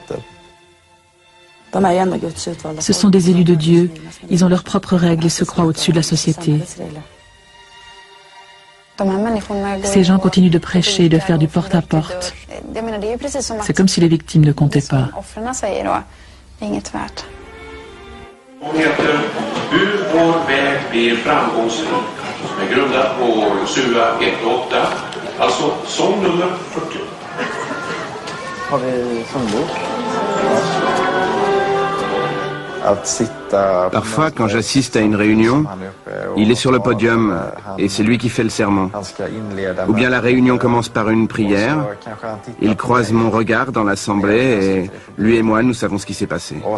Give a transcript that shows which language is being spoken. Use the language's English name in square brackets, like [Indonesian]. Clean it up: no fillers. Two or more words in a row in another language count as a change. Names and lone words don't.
[French] Ce sont des élus de Dieu. Ils ont leurs propres règles et se croient au-dessus de la société. Ces gens continuent de prêcher et de faire du porte-à-porte. C'est comme si les victimes ne comptaient pas. [Swedish] Som är grundad på SUA 1.8, alltså sång nummer 40. Har vi sångbok? [French] Parfois, quand j'assiste à une réunion, il est sur le podium et c'est lui qui fait le sermon. Ou bien la réunion commence par une prière, il croise mon regard dans l'assemblée et lui et moi, nous savons ce qui s'est passé.